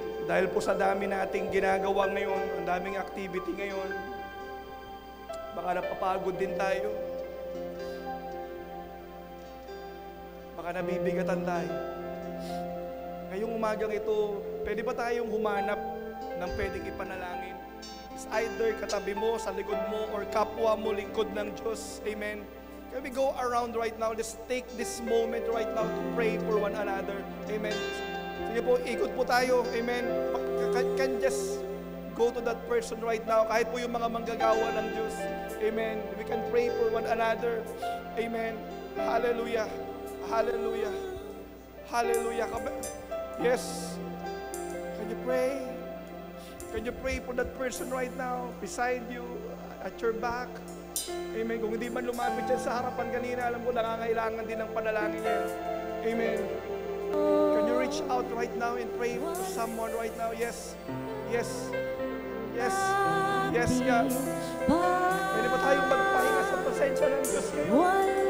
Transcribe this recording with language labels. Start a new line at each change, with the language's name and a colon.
Filipino: Dahil po sa dami nating ginagawa ngayon, ang daming activity ngayon, baka napapagod din tayo. Baka nabibigatan tayo. Ngayong umagang ito, pwede ba tayong humanap ng pwedeng ipanalangin?
English: It's either
Filipino: katabi mo, sa likod mo, or kapwa mo, lingkod ng Diyos. Amen.
English: Can we go around right now? Let's take this moment right now to pray for one another. Amen.
Filipino: Sige po, ikot po tayo. Amen.
English: Can just go to that person right now.
Filipino: Kahit po yung mga manggagawa ng Diyos. Amen.
English: We can pray for one another. Amen. Hallelujah. Hallelujah. Hallelujah. Yes. Can you pray? Can you pray for that person right now? Beside you, at your back. Amen.
Filipino: Kung hindi man lumapit yan sa harapan kanina, alam ko nangangailangan din ng panalangin niya. Amen.
English: Can you reach out right now and pray for someone right now? Yes. Yes. Yes. Yes, God.
Filipino: Pwede ba tayong magpahinga sa presensya ng Diyos ngayon?